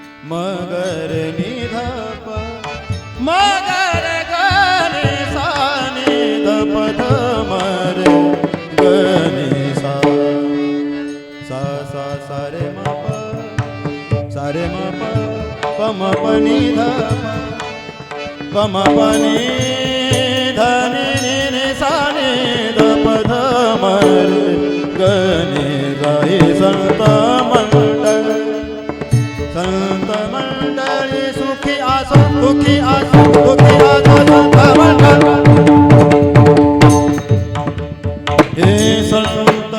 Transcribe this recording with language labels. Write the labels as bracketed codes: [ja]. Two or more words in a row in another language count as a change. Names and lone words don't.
[mr] मगर निधप मगर गणे सा निधप धमर गणे सा सा सा सा रे म प प म प नि ध प म प नि ध नि नि नि सा नि ध प ध म रे गणे सा हे संत मंडळी सुखी आसो सुखी आसो सुखी आसो संत मंडळ हे संत